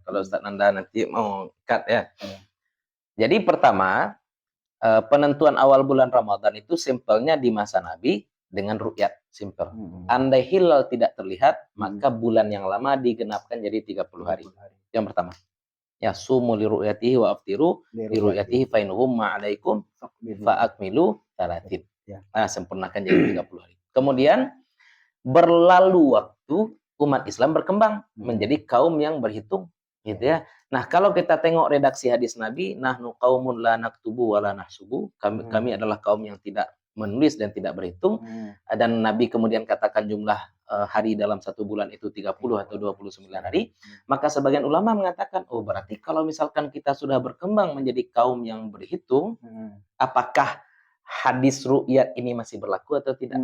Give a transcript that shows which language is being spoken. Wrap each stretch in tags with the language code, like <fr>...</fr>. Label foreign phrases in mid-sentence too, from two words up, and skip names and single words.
<id>Kalau Ustaz Nanda nanti mau cut ya. Jadi pertama penentuan awal bulan Ramadan itu simpelnya di masa Nabi dengan ru'yat, simpel. Andai hilal tidak terlihat, maka bulan yang lama digenapkan jadi 30 hari. Yang pertama.</id> <ar>صوموا لرؤيته وأفطروا لرؤيته فإن غم عليكم فأكملوا 30.</ar> <id>Nah, sempurnakan jadi 30 hari. Kemudian berlalu waktu umat Islam berkembang menjadi kaum yang berhitung, gitu ya. Nah, kalau kita tengok redaksi hadis Nabi,</id> <ar>نحن قوم لا نكتب ولا نحسب,</ar> <id>kami adalah kaum yang tidak menulis dan tidak berhitung. Dan Nabi kemudian katakan jumlah hari dalam satu bulan itu 30 atau 29 hari. Maka sebagian ulama mengatakan, oh berarti kalau misalkan kita sudah berkembang menjadi kaum yang berhitung, apakah hadis ru'yat ini masih berlaku atau tidak?</id>